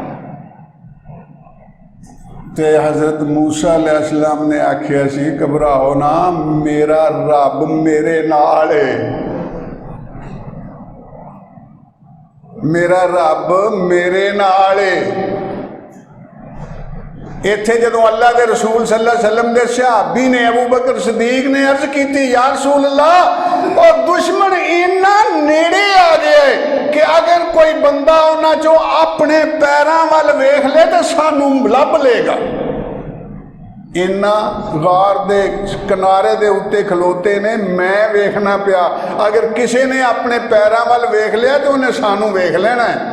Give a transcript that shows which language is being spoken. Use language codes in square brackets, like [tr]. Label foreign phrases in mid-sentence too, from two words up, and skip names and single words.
[pa] تے حضرت موسیٰ علیہ السلام نے آکھیا سی گھبراؤ نہ، میرا رب میرے نال ہے، میرا رب میرے نال ہے. ایتھے جدوں اللہ کے رسول [ar] صلى الله عليه وسلم [pa] کے صحابی نے ابو بکر صدیق نے عرض کی, [ar] يا رسول الله, [pa] اور دشمن اینا نیڑے آ گیا ہے کہ اگر کوئی بندہ اوہناں چوں اپنے پیراں ول ویکھ لے تو سانوں لبھ لے گا. اینہاں غار دے کنارے دے اُتے کھلوتے نے، میں ویکھنا پیا، اگر کسی نے اپنے پیراں ول ویکھ لیا تو اوہناں سانوں ویکھ لینا ہے.